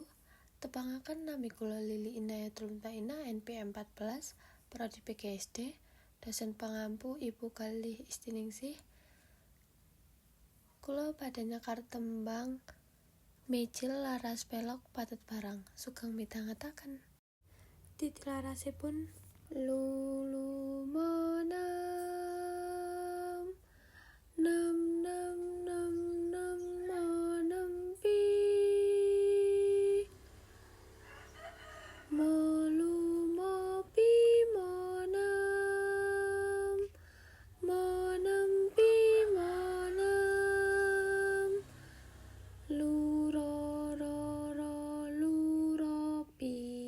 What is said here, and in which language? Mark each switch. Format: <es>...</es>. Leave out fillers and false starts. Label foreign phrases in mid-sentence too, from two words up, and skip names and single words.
<jv>Tepangaken nami kula Lili Inayatul Mutaina NPM 14 Prodi PGSD, dosen pangampu Ibu Kalih Istiningsih. Kula badhe nyekar tembang Mejil laras pelok pathet barang, sugeng midhangetaken. Titilarasipun lulu monam nam nam nam nam monempi molu mopi monam monempi monam lurororo luropi</jv>